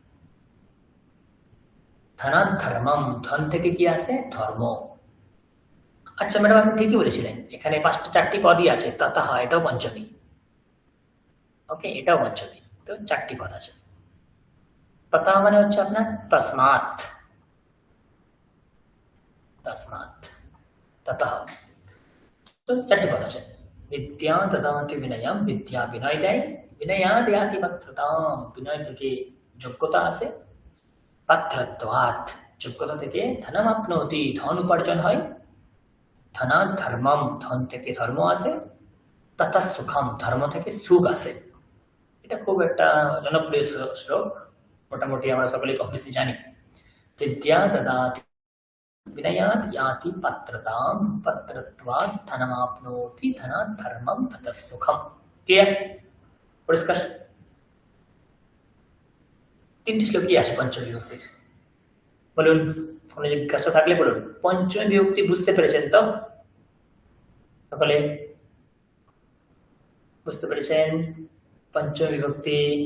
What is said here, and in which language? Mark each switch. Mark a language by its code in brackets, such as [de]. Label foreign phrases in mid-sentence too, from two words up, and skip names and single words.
[sa] ধনাৎ ধর্মম, [bn] ধন থেকে কি আসে? ধর্ম। আচ্ছা ম্যাডাম আপনি ঠিকই বলেছিলেন, এখানে 4টি পদই আছে। ততঃ, এটাও পঞ্চমী। ওকে, এটাও পঞ্চমী। তো 4টি পদ আছে। ততঃ মানে হচ্ছে আপনার তসমাৎ, [sa] তসমাৎ ততঃ। [bn] তো 4টি পদ আছে। [sa] বিদ্যা দদাতি বিনয়ম, [bn] বিদ্যা বিনয় দেয়। [sa] বিনয়াৎ ইয়াতি পাত্রতাম, [bn] বিনয় থেকে যোগ্যতা আসে। পাত্রত্বাৎ, যোগ্যতা থেকে ধনমাপ্নোতি, ধন উপার্জন হয়। [sa] ধনাৎ ধর্মম, [bn] ধন থেকে ধর্ম আসে। [sa] ততঃ সুখম, [bn] ধর্ম থেকে সুখ আসে। এটা খুব একটা জনপ্রিয় শ্লোক, মোটামুটি আমরা সকলে কম বেশি জানি। [sa] বিদ্যা দদাতি विनयात् याति पत्रताम पत्रत्वात् धनमाप्नोति धनात् धर्मम ततः सुखम। [bn] क्लियर? পরিষ্কার? 3টি শ্লোকই আছে পঞ্চমী বিভক্তির। বলুন, কোনো জিজ্ঞাসা থাকলে বলুন। পঞ্চমী বিভক্তি বুঝতে পেরেছেন তো সকলে? বুঝতে পেরেছেন পঞ্চমী বিভক্তি?